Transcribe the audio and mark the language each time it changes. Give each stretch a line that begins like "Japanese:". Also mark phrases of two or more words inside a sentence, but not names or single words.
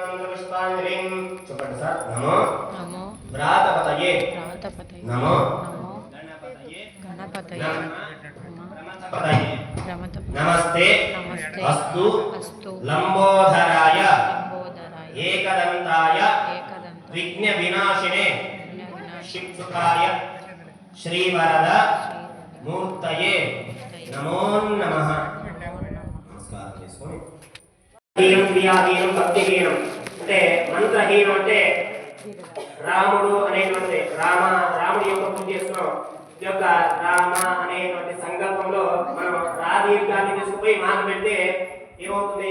Sanskrit: पुष्पांजलिं चुपट सर नमो नमो व्रातपतये नमो नमो गणपतये नमस्ते अस्तु लंबोदराय एकदंताय विघ्न विनाशिने शिवसुखाय श्रीवरद मूर्तये नमो नमः।
Telugu: नमस्कार చేసుకోండి।
Sanskrit: హీనం క్రియాహీనం భక్తిహీనం
Telugu: అంటే మంత్రహీనం అంటే రాముడు అనేటువంటి రాముడి యొక్క పూజ చేస్తున్నాం। ఈ యొక్క రామ అనేటువంటి సంకల్పంలో మనం రాదీర్ఘాన్ని తీసుకుపోయి మాట పెడితే ఏమవుతుంది?